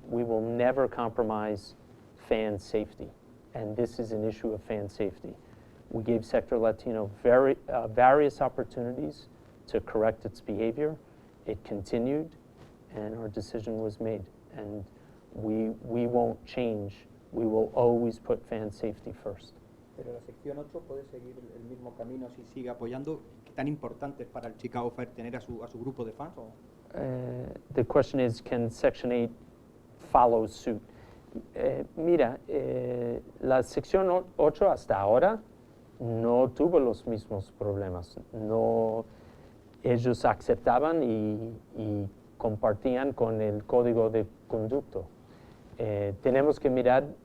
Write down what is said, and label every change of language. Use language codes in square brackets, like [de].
[en] We will never compromise fan safety, and this is an issue of fan safety. We gave Sector Latino various opportunities to correct its behavior. It continued, and our decision was made. And we won't change. We will always put fan safety first. [es] Pero la sección 8 puede seguir el mismo camino si sigue apoyando. ¿Qué tan importante es para el Chicago Fire tener a su grupo de fans? [en] The question is, can Section 8 follow suit? [es] Mira, la sección 8 hasta ahora no tuvo los mismos problemas. No, ellos aceptaban y compartían con el código de conducta. Tenemos que mirar